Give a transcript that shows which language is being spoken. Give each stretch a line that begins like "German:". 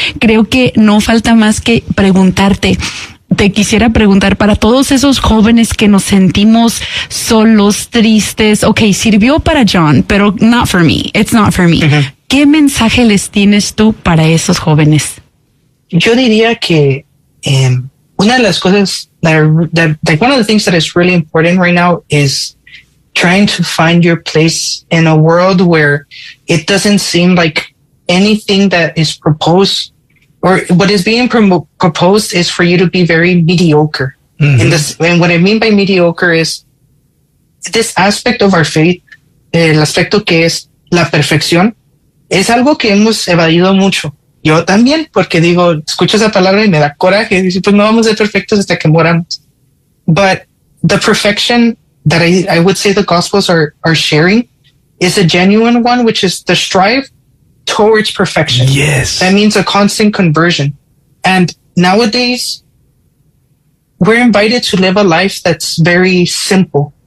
Spanish: Creo que no falta más que preguntarte. Te quisiera preguntar para todos esos jóvenes que nos sentimos solos, tristes.
English: Okay,
Spanish: sirvió para John, pero
English: not for me. It's not for me. Uh-huh.
Spanish: ¿Qué mensaje les tienes tú para esos jóvenes? Yo diría que una de las cosas,
English: like one of the things that is really important right now is trying to find your place in a world where it doesn't seem like anything that is proposed or what is being proposed is for you to be very mediocre. Mm-hmm. And what I mean by mediocre is this aspect of our faith,
Spanish: el aspecto que es la perfección, es algo que hemos evadido mucho. Yo también, porque digo, escucho esa palabra y me da coraje. Dice, pues no vamos a ser perfectos hasta que moramos.
English: But the perfection that I would say the Gospels are sharing is a genuine one, which is the strive towards perfection. Yes. That means a constant conversion. And nowadays, we're invited to live a life that's very simple.